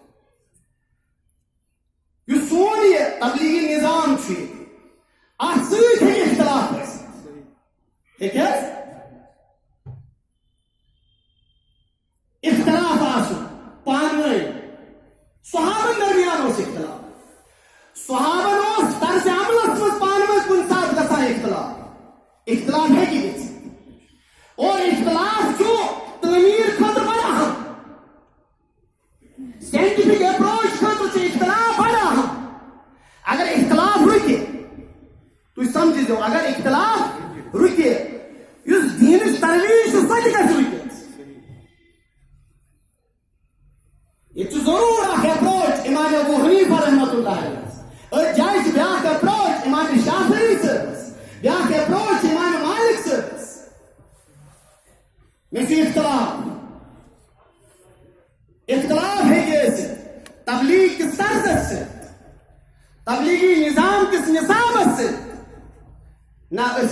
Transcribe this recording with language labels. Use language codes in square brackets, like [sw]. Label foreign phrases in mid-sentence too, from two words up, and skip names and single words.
[ks] یُس سون یہِ تبلیغی نظام چھُ ییٚتہِ اتھ سۭتۍ ہیٚکہِ اختلاف ٲسِتھ ہیٚکہِ حظ اختلاف آسُن پانہٕ ؤنۍ صحابن درمیان اوس اختلاف صحابن اوس طرزِ عملس منٛز پانہٕ ؤنۍ کُنہِ ساتہٕ گژھان اختلاف ہیٚکہِ گٔژھِتھ اور اختلاف چھُ تعمیٖر خٲطرٕ بڑٕ اہم [en] scientific approach [ks] خٲطرٕ چھُ اختلاف بڑٕ اہم اگر اختلاف رُکہِ تُہۍ سمجھزیو اگر اختلاف رُکہِ یُس دیٖنٕچ ترویج چھُ سۄ تہِ گژھِ رُکِتھ یہ ضرور اخ اپروچ امام ابو حنیفہ [ar] رحمۃ اللہ علیہ [ks] اور جائے بیاکھ اپروچ امام شافعی صٲبس بیاکھ اپروچ امام مالک صٲبس مےٚ چھُ اختلاف ہیٚکہِ ٲسِتھ تبلیغ کِس طرزس سۭتۍ تبلیغی نظام کِس نصابس سۭتۍ نہ أسۍ